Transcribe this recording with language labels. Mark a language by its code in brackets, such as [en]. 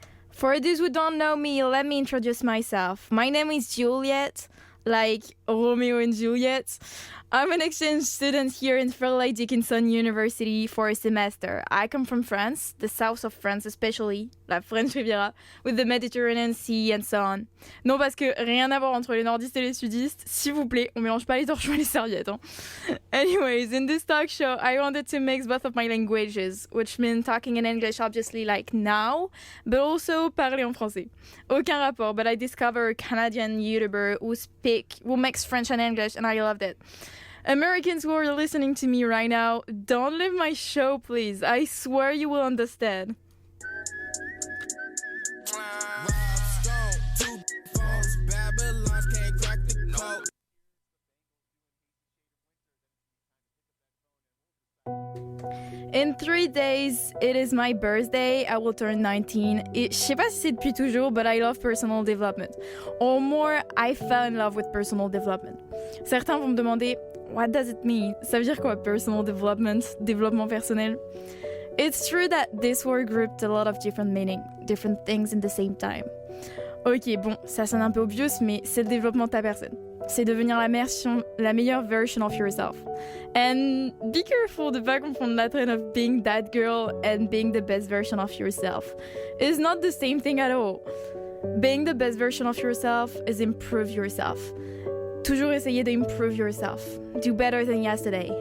[en] For those who don't know me, let me introduce myself. My name is Juliet, like Romeo and Juliet. I'm an exchange student here in Fairleigh Dickinson University for a semester. I come from France, the south of France especially, la French Riviera, with the Mediterranean Sea and so on. [fr] Non, parce que rien à voir entre les nordistes et les sudistes. S'il vous plaît, on mélange pas les torchons et les serviettes. Hein. [en] Anyways, in this talk show, I wanted to mix both of my languages, which means talking in English obviously like now, but also [fr] parler en français. Aucun rapport, [en] but I discovered a Canadian YouTuber who makes French and English, and I loved it. Americans who are listening to me right now, don't leave my show, please. I swear you will understand. In 3 days, it is my birthday. I will turn 19. [fr] Je sais pas si c'est depuis toujours, [en] but I love personal development. Or more, I fell in love with personal development. [fr] Certains vont me demander, [en] what does it mean? [fr] Ça veut dire quoi, [en] personal development, [fr] développement personnel? [en] It's true that this word grouped a lot of different meaning, different things in the same time. [fr] Ok, bon, ça sonne un peu [en] obvious, [fr] mais c'est le développement de ta personne. C'est devenir la meilleure version [en] of yourself. And be careful [fr] de pas confondre la [en] trend of being that girl and being the best version of yourself. It's not the same thing at all. Being the best version of yourself is improve yourself. [fr] Toujours essayer de [en] improve yourself. Do better than yesterday.